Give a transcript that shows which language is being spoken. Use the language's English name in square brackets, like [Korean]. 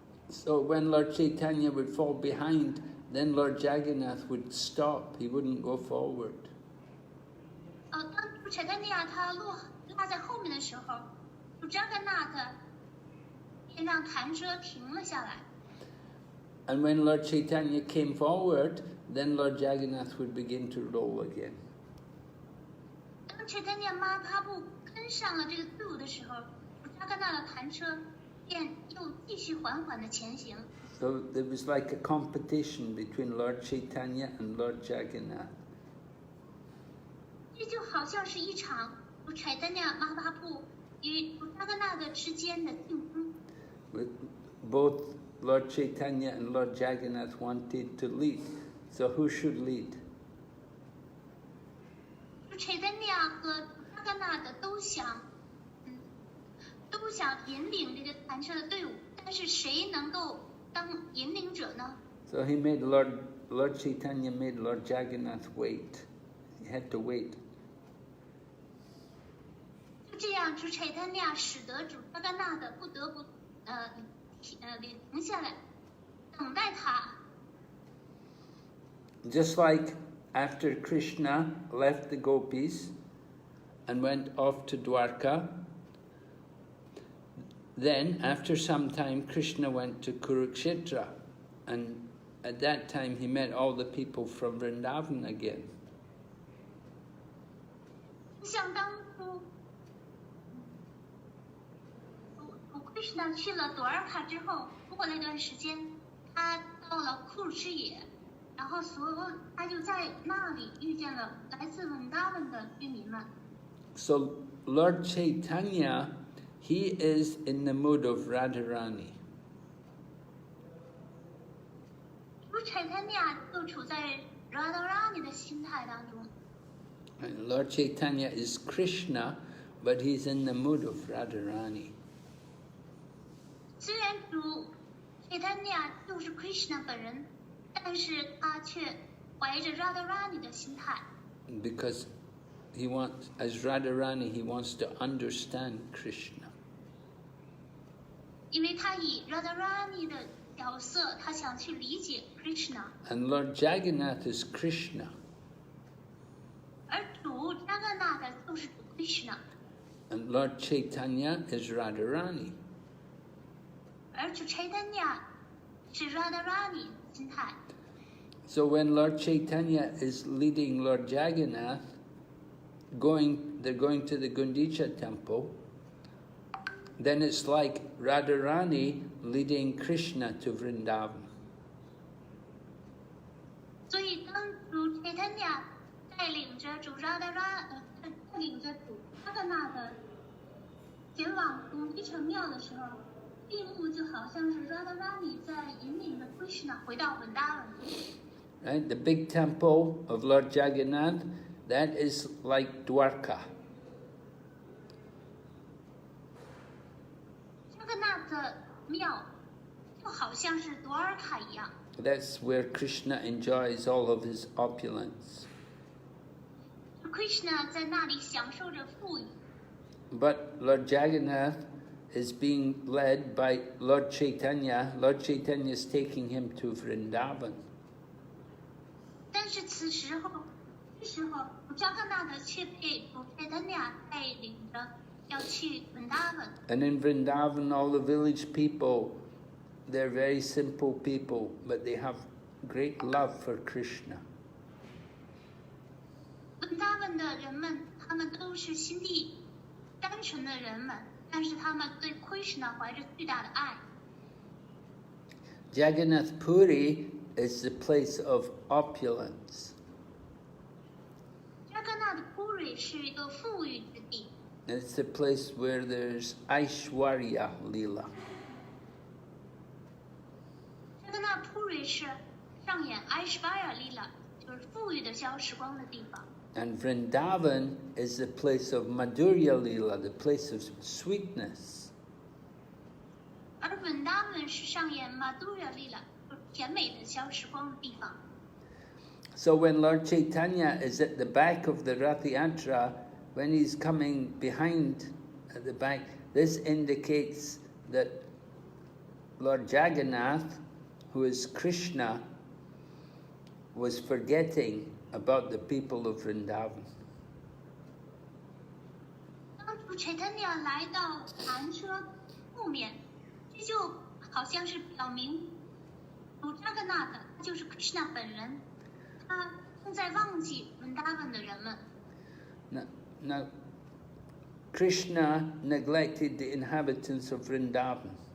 [English] So when Lord Chaitanya would fall behind, then Lord Jagannath would stop. He wouldn't go forward. [Chinese] 当主 Caitanya 他落在后面的时候，主 Jagannath 便让弹车停了下来。 [English] And when Lord Chaitanya came forward, then Lord Jagannath would begin to roll again. [Chinese] 当 Caitanya Mahaprabhu 跟上了这个队伍的时候，主 Jagannath 的弹车便又继续缓缓的前行。 [English] So there was like a competition between Lord Chaitanya and Lord Jagannath. [Chinese] 这就好像是一场主 Caitanya Mahaprabhu 与主 Jagannath 之间的竞争。 [English] With both Lord Chaitanya and Lord Jagannath wanted to lead. So who should lead? [Chinese] 主 Caitanya 和主 Jagannath 都想引领这个弹车的队伍，但是谁能够当引领者呢？ [English] So he made Lord Chaitanya made Lord Jagannath wait. He had to wait. [Chinese] 就这样，主 Caitanya 使得主 Jagannath 不得不停下来，等待他。 [English] Just like after Krishna left the Gopis and went off to Dwarka, then after some time Krishna went to Kurukshetra, and at that time he met all the people from Vrndavan again. [Chinese] 像当初Krishna 去了朵尔卡之后，过了一段时间，他到了库尔赤野，然后他就在那里遇见了来自Vrndavan的居民们。 [English] So Lord Chaitanya, he is in the mood of Radharani. [Chinese] 主 Caitanya 就处在 Radharani 的心态当中。 [English] And Lord Chaitanya is Krishna, but he's in the mood of Radharani. [Chinese] 虽然主 Caitanya 就是 Krishna 本人，但是他却怀着 Radharani 的心态。 [English] Because he wants, as Radharani, he wants to understand Krishna. [Chinese] 因为他以 Radharani 的角色，他想去理解 Krishna。 [English] And Lord Jagannath is Krishna. [Chinese] 而主 Jagannath 就是主 Krishna。 [English] And Lord Chaitanya is Radharani. [Chinese] 而主 Caitanya 是 Radharani 心态。 [English] So when Lord Chaitanya is leading Lord Jagannath, they're going to the Gundicha temple, then it's like Radharani leading Krishna to Vrindavan. [Chinese] 所以当主 Caitanya 带领着主 Radharani 带领着主 Jagannath 前往古迪城庙的时候，闭幕就好像是 Radharani 在引领着 Krishna 回到Vrindavan。 [English] Right? The big temple of Lord Jagannath, that is like Dwarka. [Chinese] Jagannath 庙就好像是朵尔卡一样。 [English] That's where Krishna enjoys all of his opulence. [Chinese] Krishna 在那里享受着富裕。 [English] But Lord Jagannath is being led by Lord Chaitanya. Lord Chaitanya is taking him to Vrindavan. [Chinese] 但是这时候Jagannath 却被主 Caitanya 带领着要去 Vrindavan。 [English] And in Vrindavan, all the village people, they're very simple people, but they have great love for Krishna. [Chinese] Vrindavan 的人们，他们都是心地单纯的人们，但是他们对 Krishna 怀着巨大的爱。 [English] Jagannath Puri is the place of opulence. [Chinese] Jagannath Puri 是一个富裕之地。 [English] It's the place where there's Aishwarya Lila. [Chinese] Jagannath Puri 是上演 Aishwarya Lila， 就是富裕的消时光的地方。 [English] And Vrindavan is the place of Madhurya Lila, the place of sweetness. [Chinese] 而 Vrindavan 是上演 Madhya Lila， 甜美的消时光的地方。 [English] So when Lord Chaitanya is at the back of the Rath Yatra, when he's coming behind at the back, this indicates that Lord Jagannath, who is Krishna, was forgetting about the people of Vrindavan. [Chinese] 当主 Caitanya 来到坛车后面，这就好像是表明主 Jagannath 他就是 Krishna 本人，他正在忘记 Vrindavan 的人们。 [English] Now, Krishna neglected the inhabitants of Vrindavan.